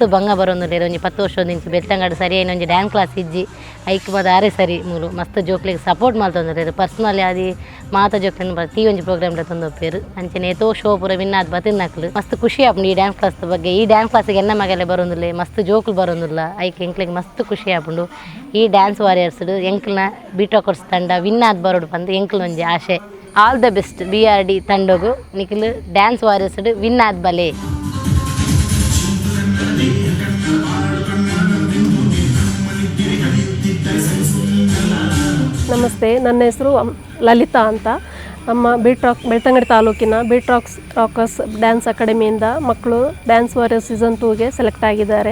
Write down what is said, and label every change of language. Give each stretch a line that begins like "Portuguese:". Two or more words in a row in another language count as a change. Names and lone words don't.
Tulu: ಬಂಗ ಬರೋಂದುಂಡು ಒಂಜಿ 10 ವರ್ಷದಿಂಚ ಬೆಳ್ತಂಗಡಿ ಸರಿಯಾಗಿ ಒಂಜಿ
English: dance class
Tulu: ಇಜ್ಜಿ ಐಕ್ ಮದ ಆರೆ ಸರಿ ಮೂಲು ಮಸ್ತ್ ಜೋಕ್ಲಿಗೆ ಸಪೋರ್ಟ್ ಮಾಡ್ತಂದ್ರೆ ಪರ್ಸ್ನಲಿ ಆದಿ ಮಾತ ಜೋಕ್ಲಿನ ಟಿ ಒಂಜಿ ಪ್ರೋಗ್ರಾಮ್ಲ ತಂದೊಪ್ಪೇರು ಅಂಚನೆ ಏತೋ ಶೋ ಪೂರ ವಿನ್ನಾದ್ ಬತಿನ್ನಕ್ಲು ಮಸ್ತ್ ಖುಷಿ ಆಪುಂಡು ಈ
English: dance class
Tulu: ಬಗ್ಗೆ ಈ
English: dance classige
Tulu: ಎನ್ನ ಮಗಲೆ ಬರೋಂದುಲ್ಲೆ ಮಸ್ತ್ ಜೋಕ್ಲು ಬರೋಂದುಲ್ಲ ಐಕ್ ಎಂಕ್ಲಿಗೆ ಮಸ್ತ್ ಖುಷಿ ಆಪುಂಡು ಈ ಡ್ಯಾನ್ಸ್ ವಾರಿಯರ್ಸ್ ಎಂಕ್ಲನ ಬೀಟ್ ರಾಕರ್ಸ್ ತಂಡ ವಿನ್ನಾದ್ ಬರೋಡು ಬಂದು ಎಂಕ್ಲು ಒಂಜಿ ಆಶೆ
English: all the best
Tulu: BRD ತಂಡಗು ನಿಖಿಲ್ ಡ್ಯಾನ್ಸ್ ವಾರಿಯರ್ಸ್ ವಿನ್ನಾದ್ ಬಲೆ.
Kannada: ನಮಸ್ತೆ, ನನ್ನ ಹೆಸರು ಲಲಿತಾ ಅಂತ. ನಮ್ಮ ಬೆಳ್ತಂಗಡಿ ತಾಲೂಕಿನ ರಾಕರ್ಸ್ ಡ್ಯಾನ್ಸ್ ಅಕಾಡೆಮಿಯಿಂದ ಮಕ್ಕಳು ಡ್ಯಾನ್ಸ್ ವಾರಿಯರ್ಸ್ ಸೀಸನ್ 2ಗೆ ಸೆಲೆಕ್ಟ್ ಆಗಿದ್ದಾರೆ.